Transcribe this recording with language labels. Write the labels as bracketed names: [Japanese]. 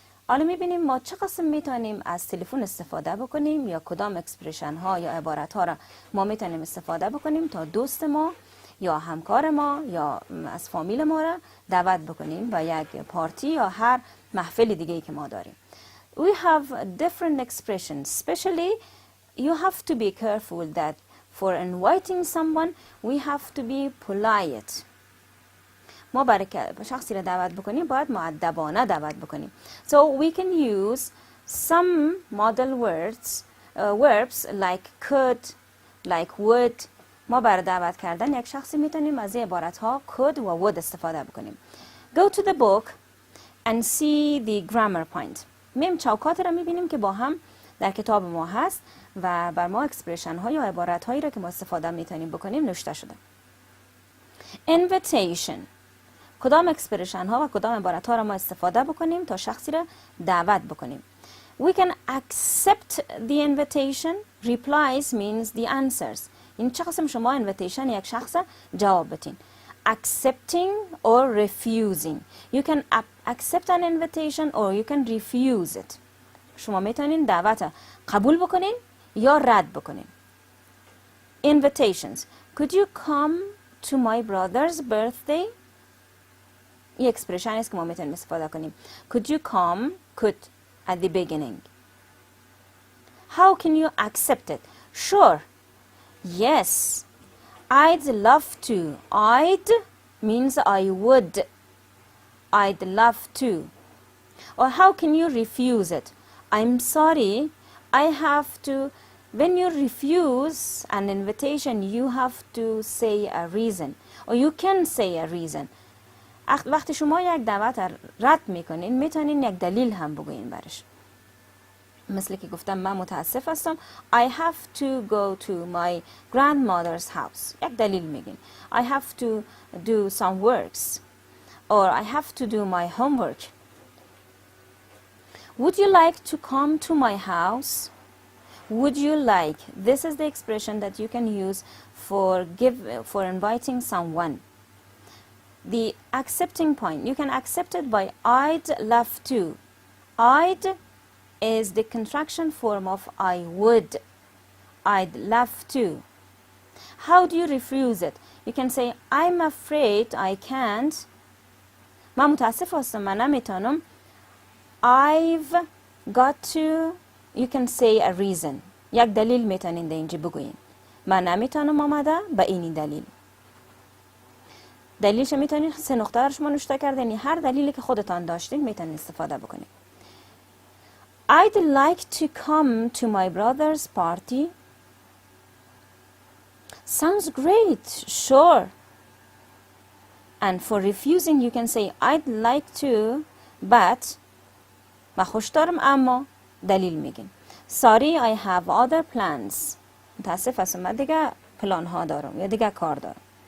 [Persian] حالا میبینیم ما چه قسم میتونیم از تلفن استفاده بکنیم یا کدام اکسپرشن ها یا عبارت ها را ما میتونیم استفاده بکنیم تا دوست ما یا همکار ما یا از فامیل ما را دعوت بکنیم به یک پارتی یا هر محفل دیگه که ما داریم. [English] We have different expressions. Especially you have to be careful that for inviting someone we have to be polite. [Persian] ما برای که شخصی را دعوت بکنیم باید مؤدبانه دعوت بکنیم. [English] So we can use some model verbs like could, like would. [Persian] ما برای دعوت کردن یک شخصی میتونیم از این عبارت ها could و would استفاده بکنیم. [English] Go to the book and see the grammar point. [Persian] میم چوکات را میبینیم که با هم در کتاب ما هست و بر ما اکسپرشن ها یا عبارت هایی را که ما استفاده میتونیم بکنیم نوشته شده. [English] Invitation. [Persian] کدام اکسپرشن ها و کدام عبارت ها را ما استفاده بکنیم تا شخصی را دعوت بکنیم. [English] We can accept the invitation. Replies means the answers. [Persian] این چه قسم شما invitation یک شخص جواب بتین. [English] Accepting or refusing. You can accept an invitation or you can refuse it. [Persian] شما میتونین دعوت قبول بکنین یا رد بکنین. [English] Invitations. Could you come to my brother's birthday? [Persian] این اکسپرشن است که ما میتونیم استفاده کنیم. [English] Could you come? Could at the beginning. How can you accept it? Sure. Yes. I'd love to. I'd means I would. I'd love to. Or how can you refuse it? I'm sorry. I have to. When you refuse an invitation, you have to say a reason. Or you can say a reason. [Persian] وقتی شما یک دعوت رد میکنین میتونین یک دلیل هم بگوین برش. مثل که گفتم من متاسف هستم. [English] I have to go to my grandmother's house. [Persian] یک دلیل میگین. [English] I have to do some works. Or I have to do my homework. Would you like to come to my house? would you like. This is the expression that you can use for inviting someone. The accepting point, you can accept it by I'd love to. I'd is the contraction form of I would. I'd love to. How do you refuse it? You can say I'm afraid I can't. [Persian] من متاسف هستم، من نمیتونم. [English] I've got to. You can say a reason. [Persian] یک دلیل میتونین در اینجا بگوین. من نمیتونم آمده به این دلیل. دلیلش میتونین 3 نقطه رو شما نوشته کردین، یعنی هر دلیلی که خودتان داشتین میتونین استفاده بکنین. [English] I'd like to come to my brother's party. Sounds great, sure. And for refusing you can say I'd like to but [Persian] من خوش دارم اما دلیل میگین. [English] Sorry I have other plans. [Persian] متاسف هستم من دیگه پلان ها دارم یا دیگه کار دارم.